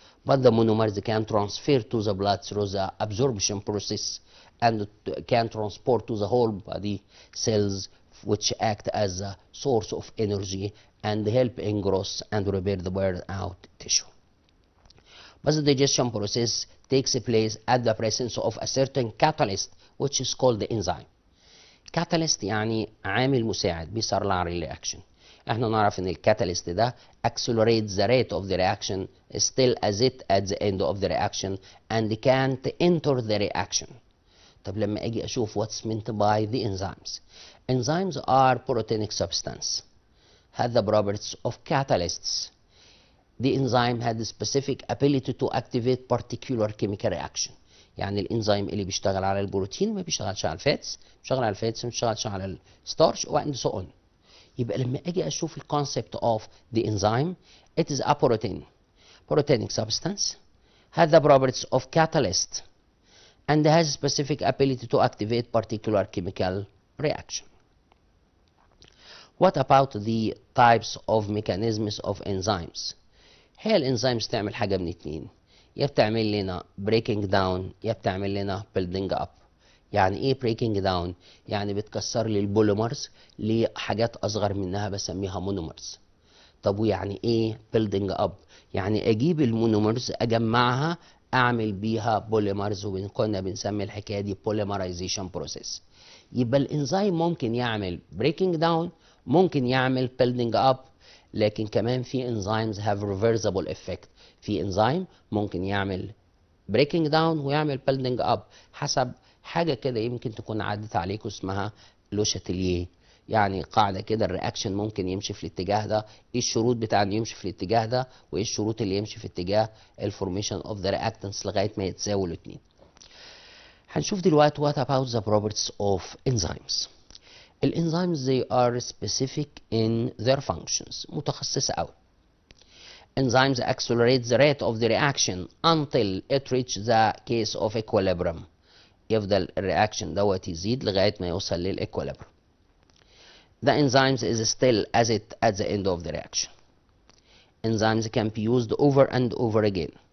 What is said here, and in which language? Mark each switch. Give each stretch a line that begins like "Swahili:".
English: But the monomers can transfer to the blood through the absorption process and can transport to the whole body cells, which act as a source of energy and help in growth and repair the burned out tissue. But the digestion process takes place at the presence of a certain catalyst which is called the enzyme.
Arabic: Catalyst يعني عامل مساعد بيسرع الرياكشن. احنا نعرف ان الكاتاليست ده
English: accelerates the rate of the reaction still as it at the end of the reaction and can't enter the reaction.
Arabic: طب لما اجي اشوف
English: what's meant by the enzymes. Enzymes are proteinic substance have the properties of catalysts. The enzyme had the specific ability to activate particular chemical reaction.
Arabic: يعني الانزيم اللي بيشتغل على البروتين ما بيشتغلش على الفاتس، بيشتغل على الفاتس ما بيشتغلش على الستارش
English: and so on.
Arabic: يبقى لما اجي اشوف الكونسبت
English: of the enzyme, it is a proteinic substance has the properties of catalyst and has specific ability to activate particular chemical reaction. What about the types of mechanisms of enzymes?
Arabic: هي الانزيمز تعمل حاجه من اتنين، يا بتعمل لنا breaking down يا بتعمل لنا building up. يعني ايه breaking down؟ يعني بتكسر لي البوليمرز لحاجات اصغر منها بسميها مونومرز. طب ويعني ايه building up؟ يعني اجيب المونومرز اجمعها اعمل بيها بوليمرز، وكنا بنسمي الحكايه دي polymerization process. يبقى الانزيم ممكن يعمل breaking down، ممكن يعمل building up، لكن كمان في انزيمز
English: have reversible effect.
Arabic: في انزيم ممكن يعمل breaking down ويعمل building up حسب حاجه كده يمكن تكون عدت عليكم اسمها لو شاتيليه. يعني قاعده كده الرياكشن ممكن يمشي في الاتجاه ده، ايه الشروط بتاع انه يمشي في الاتجاه ده وايه الشروط اللي يمشي في اتجاه
English: الفورميشن of the reactants
Arabic: لغايه ما يتساووا الاثنين. هنشوف دلوقتي
English: what about the properties of enzymes. الانزيمز they are specific in their functions،
Arabic: متخصصة قوي.
English: Enzymes accelerate the rate of the reaction until it reaches the case of equilibrium.
Arabic: يفضل الرياكشن دوت يزيد لغاية ما يوصل للإكوليبريم.
English: The enzymes is still as it at the end of the reaction. Enzymes can be used over and over again.